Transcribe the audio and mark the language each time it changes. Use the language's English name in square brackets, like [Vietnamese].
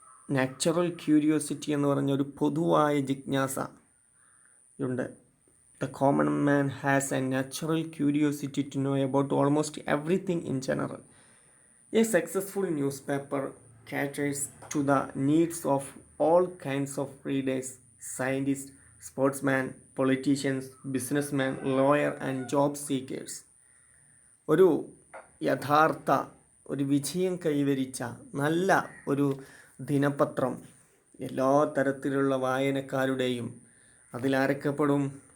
[Malayalam] Natural curiosity എന്ന് പറഞ്ഞ ഒരു പൊതുവായ ജിജ്ഞാസയുണ്ട്. [English] The common man has a natural curiosity to know about almost everything in general. A successful newspaper caters to the needs of all kinds of readers, scientists, sportsmen, politicians, businessmen, lawyer and job seekers. [Malayalam] ഒരു യഥാർത്ഥ ഒരു വിജയം കൈവരിച്ച നല്ല ഒരു ദിനപത്രം എല്ലാ തരത്തിലുള്ള വായനക്കാരുടെയും, അതിലാരൊക്കെ പെടും?